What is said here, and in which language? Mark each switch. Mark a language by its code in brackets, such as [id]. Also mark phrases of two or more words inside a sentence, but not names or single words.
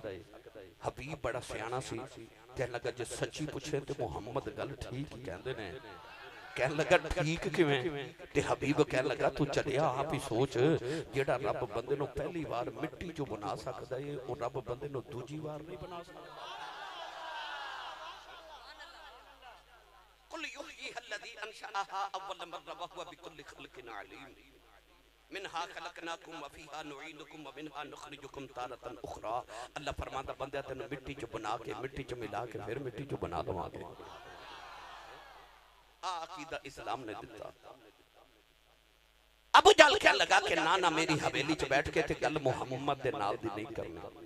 [pa] حبیب بڑا سیانا سی، کہنے لگا جے سچی پچھے تے محمد گل ٹھیک ہی کہندے نے. کہنے لگا ٹھیک کویں. تے حبیب کہنے لگا تو چلیا آپ ہی سوچ، جیہڑا رب بندے نوں پہلی بار مٹی چوں بنا سکدا ہے او رب بندے نوں دوجی بار نہیں بنا سکدا. [ar] منها خلقناكم وفيها نعيدكم ومنها نخرجكم تارة أخرى. [pa] اللہ فرماتا بندے تین مٹی چ بنا کے مٹی چ ملا کے فیر مٹی چ بنا دواں گے. آ عقیدہ اسلام نے دتا. ابو جہل کہنے لگا کہ نا نا میری حویلی چ بیٹھ کے تے گل محمد دے نال دی نہیں کرنی.